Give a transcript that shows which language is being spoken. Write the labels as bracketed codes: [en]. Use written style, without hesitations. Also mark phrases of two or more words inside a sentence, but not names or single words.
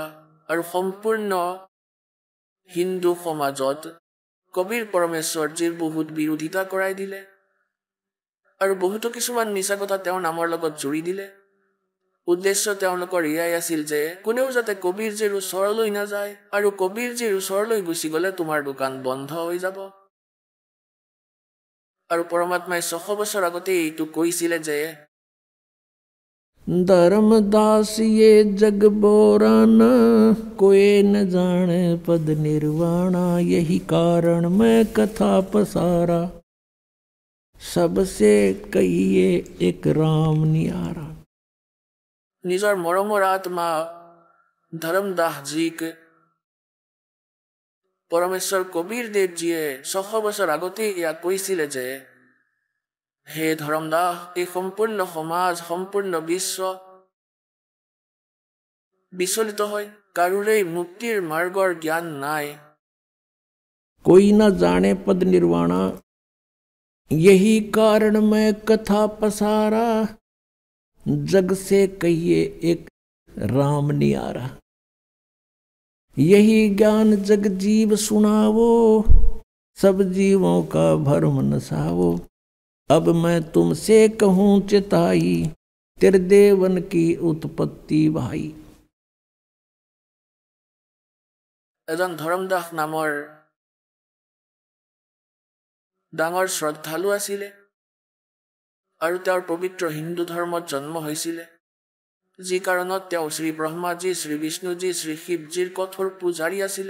[as] আৰু সম্পূৰ্ণ হিন্দু সমাজত কবিৰ পৰমেশ্বৰজীৰ বহুত বিৰোধিতা কৰাই দিলে আৰু বহুতো কিছুমান মিছা কথা তেওঁৰ নামৰ লগত জুৰি দিলে। উদ্দেশ্য তেওঁলোকৰ এয়াই আছিল যে কোনেও যাতে কবিৰজীৰ ওচৰলৈ নাযায়, আৰু কবিৰজীৰ ওচৰলৈ গুচি গ'লে তোমাৰ দোকান বন্ধ হৈ যাব। আৰু পৰমাত্মাই 600 বছৰ আগতে এইটো কৈছিলে যে [hi] धर्मदास ये जग बोराना, कोई न जाने पद निर्वाणा, यही कारण मैं कथा पसारा, सबसे कहिए एक राम नियारा। [as] নিজৰ মৰমৰ আত্মা ধৰ্মদাসজীক পৰমেশ্বৰ কবিৰ দেৱজীয়ে 600 বছৰ আগতে এয়া কৈছিলে যে হে ধৰ্মদাস, এই সম্পূৰ্ণ সমাজ, সম্পূৰ্ণ বিশ্ব বিচলিত হয়, কাৰোৰেই মুক্তিৰ মাৰ্গৰ জ্ঞান নাই। [hi] कोई न जाने पद निर्वाणा, यही कारण मैं कथा पसारा, जग से कहिए एक राम नियारा। यही ज्ञान जग जीव सुनावो, सब जीवों का भरम नसावो। अब मैं तुमसे कहूँ चिताई, त्रिदेवन की उत्पत्ति भाई। [as] এজন ধৰ্মদাস নামৰ ডাঙৰ শ্ৰদ্ধালু আছিলে আৰু তেওঁৰ পবিত্ৰ হিন্দু ধৰ্মত জন্ম হৈছিলে, যি কাৰণত তেওঁ শ্ৰী ব্ৰহ্মাজী, শ্ৰী বিষ্ণুজী, শ্ৰী শিৱজীৰ কঠোৰ পূজাৰী আছিলে।